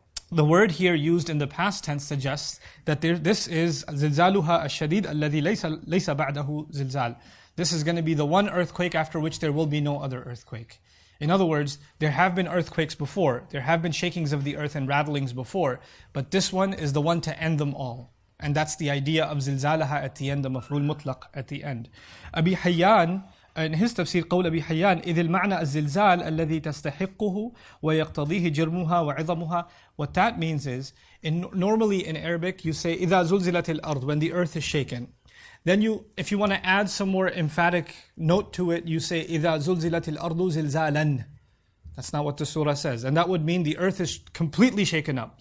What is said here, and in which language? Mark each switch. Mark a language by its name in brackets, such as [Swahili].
[English] The word here used in the past tense suggests that this is [Arabic] زِلْزَالُهَا الشَّدِيدُ الَّذِي لَيْسَ بَعْدَهُ زِلْزَالٌ. [English] This is going to be the one earthquake after which there will be no other earthquake. In other words, there have been earthquakes before, there have been shakings of the earth and rattlings before, but this one is the one to end them all. And that's the idea of زِلْزَالَهَا at the end, the maf'ul mutlaq at the end. [Arabic] Abi Hayyan, [English] in his tafsir, [Arabic] قول أبي حيان إذ المعنى الزلزال الذي تستحقه ويقتضيه جرمها وعظمها. [English] What that means is, normally in Arabic you say [Arabic] إذا زلزلت الأرض, [English] when the earth is shaken. Then if you want to add some more emphatic note to it, you say [Arabic] إذا زلزلت الأرض زلزالا. [English] That's not what the surah says. And that would mean the earth is completely shaken up.